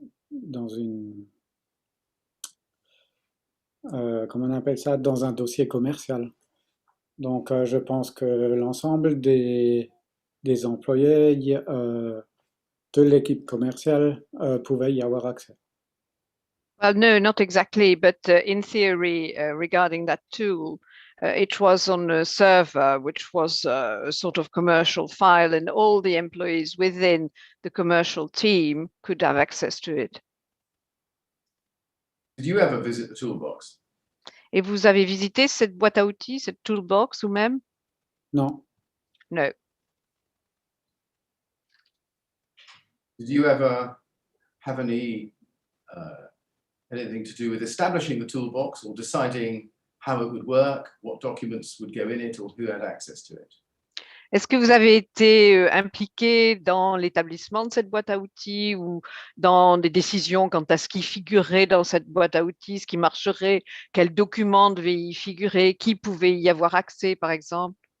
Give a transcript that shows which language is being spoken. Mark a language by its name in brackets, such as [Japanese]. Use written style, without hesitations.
[French] dans une, comment on appelle ça, dans un dossier commercial. Donc, je pense que l'ensemble des employés de l'équipe commerciale pouvaient y avoir accès. [English] Well, no, not exactly, but in theory, regarding that tool, it was on a server, which was a sort of commercial file, and all the employees within the commercial team could have access to it. Did you ever visit the Toolbox? [French] Et vous avez visité cette boîte à outils, cette toolbox ou même? Non. [English] No. Did you ever have anything to do with establishing the Toolbox or deciding how it would work, what documents would go in it, or who had access to it? [French] Est-ce que vous avez été impliqué dans l'établissement de cette boîte à outils ou dans des décisions quant à ce qui figurait dans cette boîte à outils, ce qui marcherait, quels documents devaient y figurer, qui pouvait y avoir accès, par exemple?